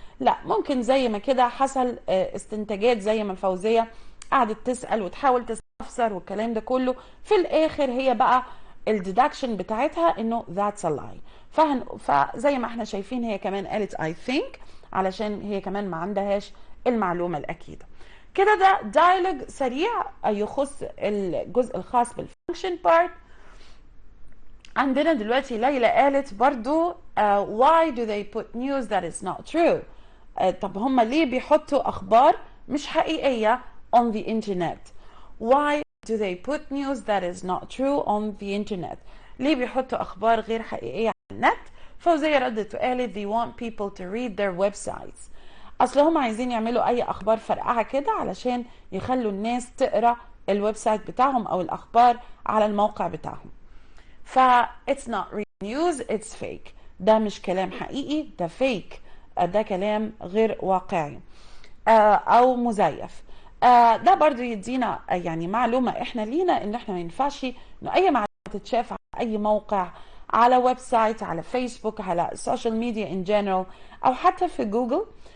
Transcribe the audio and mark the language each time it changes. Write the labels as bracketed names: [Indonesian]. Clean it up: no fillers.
[Arabic] لا، ممكن زي ما كده حصل استنتاجات زي ما فوزية قعدت تسأل وتحاول تستفسر والكلام ده كله، في الاخر هي بقى الديدكشن بتاعتها انه [English] that's a lie. [Arabic] فزي ما احنا شايفين هي كمان قالت [English] I think [Arabic] علشان هي كمان ما عندهاش المعلومة الأكيدة. كده ده دايلوج سريع يخص الجزء الخاص بالفانكشن بارت. عندنا دلوقتي ليلى قالت برضو [English] why do they put news that is not true. [Arabic] طب هم ليه بيحطوا أخبار مش حقيقية [English] on the internet؟ why do they put news that is not true on the internet؟ [Arabic] ليه بيحطوا أخبار غير حقيقية على النت؟ فوزية ردت وقالت [English] they want people to read their websites. [Arabic] اصل هم عايزين يعملوا اي اخبار فرقعه كده علشان يخلوا الناس تقرا الويب سايت بتاعهم او الاخبار على الموقع بتاعهم. [English] ف it's not real news it's fake. [Arabic] ده مش كلام حقيقي، ده فيك، ده كلام غير واقعي او مزيف. ده برضو يدينا يعني معلومه احنا لينا ان احنا ما ينفعش انه اي معلومه تتشاف على اي موقع، على ويب سايت، على فيسبوك، على السوشيال ميديا ان جنرال، او حتى في جوجل.